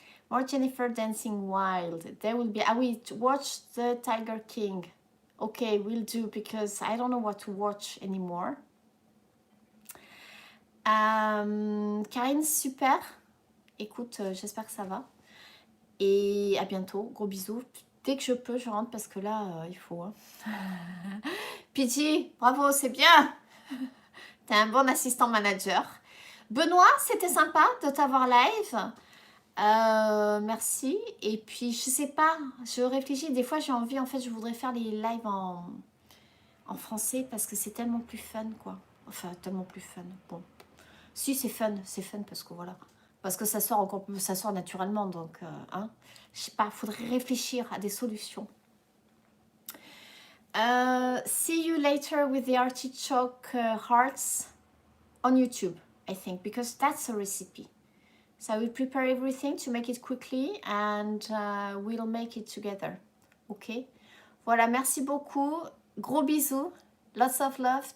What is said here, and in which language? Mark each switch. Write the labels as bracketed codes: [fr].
[en] More Jennifer Dancing Wild. There will be, I will watch the Tiger King. Okay, we'll do, because I don't know what to watch anymore. [fr] Karine, super. Écoute, j'espère que ça va. Et à bientôt, gros bisous. Dès que je peux, je rentre parce que là, il faut. Hein. Pidgey, bravo, c'est bien. T'es un bon assistant manager. Benoît, c'était sympa de t'avoir live. Merci. Et puis, je sais pas, je réfléchis. Des fois, j'ai envie, en fait, je voudrais faire les lives en français parce que c'est tellement plus fun, quoi. Enfin, tellement plus fun. Bon. Si, c'est fun parce que voilà. Parce que ça sort naturellement, donc, hein. Je sais pas, faudrait réfléchir à des solutions. [en] See you later with the artichoke hearts on YouTube, I think, because that's a recipe. So I will prepare everything to make it quickly and we'll make it together. [fr] Ok? Voilà, merci beaucoup. Gros bisous. [en] Lots of love.